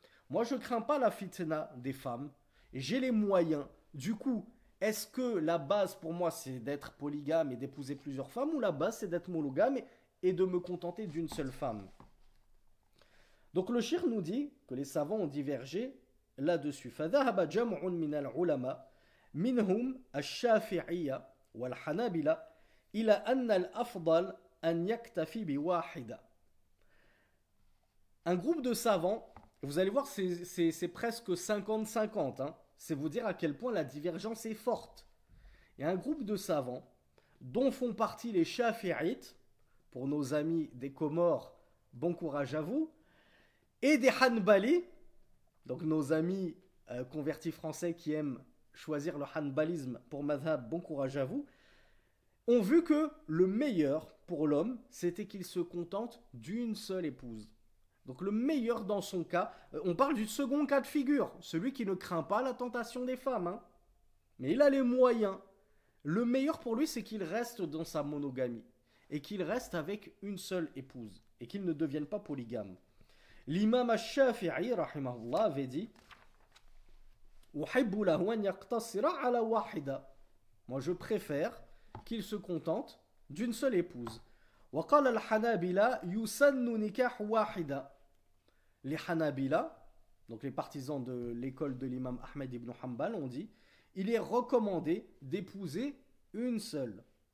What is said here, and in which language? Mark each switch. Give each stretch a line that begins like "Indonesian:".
French: Moi, je ne crains pas la fitna des femmes et j'ai les moyens. Du coup, est-ce que la base pour moi, c'est d'être polygame et d'épouser plusieurs femmes, ou la base, c'est d'être monogame et de me contenter d'une seule femme? Donc le cheikh nous dit que les savants ont divergé là-dessus.
Arabic: فذهب جمع من العلماء منهم الشافعية والحنابلة إلى أن الأفضل أن يكتفي بواحدة.
French: Un groupe de savants, vous allez voir, c'est presque 50-50, hein. C'est vous dire à quel point la divergence est forte. Il y a un groupe de savants dont font partie les Shafi'ites, pour nos amis des Comores, bon courage à vous, et des Hanbali, donc nos amis convertis français qui aiment choisir le Hanbalisme pour madhab, bon courage à vous, ont vu que le meilleur pour l'homme, c'était qu'il se contente d'une seule épouse. Donc le meilleur dans son cas, on parle du second cas de figure, celui qui ne craint pas la tentation des femmes, hein. Mais il a les moyens. Le meilleur pour lui, c'est qu'il reste dans sa monogamie et qu'il reste avec une seule épouse et qu'il ne devienne pas polygame. L'imam al-Shafi'i, rahimahullah, avait dit
Arabic: أحب له أن يقتصر على واحدة.
French: Moi, je préfère qu'il se contente d'une seule épouse.
Arabic: وقال الحنابلة يسن نكاح واحدة.
French: Les Hanabila, donc les partisans de l'école de l'imam Ahmed ibn Hanbal, ont dit il est recommandé d'épouser une seule.